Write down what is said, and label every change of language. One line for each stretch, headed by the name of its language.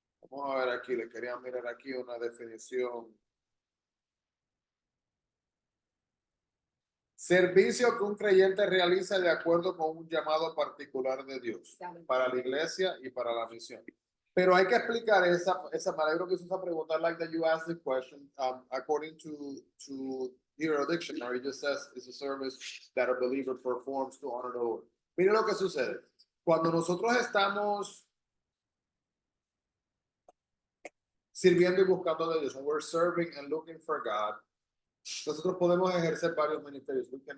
Spanish: Vamos a ver aquí, le quería mirar aquí una definición. Servicio que un creyente realiza de acuerdo con un llamado particular de Dios para la iglesia y para la misión. Pero hay que explicar esa manera que hizo esa pregunta,
English: like that you asked the question, according to your dictionary, it just says it's a service that a believer performs to honor the Lord.
Spanish: Mire lo que sucede. Cuando nosotros estamos sirviendo y buscando de Dios,
English: when we're serving and looking for God,
Spanish: nosotros podemos ejercer varios ministerios.